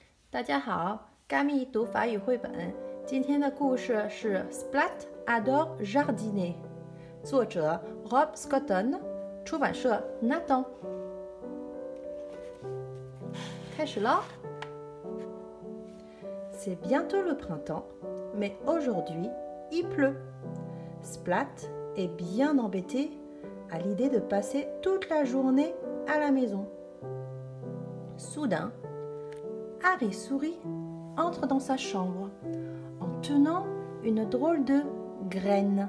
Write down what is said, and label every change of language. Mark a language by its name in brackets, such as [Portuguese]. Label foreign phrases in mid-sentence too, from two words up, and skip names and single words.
[Chinese] 大家好，咖蜜读法语绘本。今天的故事是 Splat adore jardiner，作者 Rob Scotton， 出版社 Nathan。开始了。 [French] C'est bientôt le printemps, mais aujourd'hui, il pleut. Splat est bien embêté à l'idée de passer toute la journée à la maison. Soudain, Harry sourit entre dans sa chambre en tenant une drôle de graine.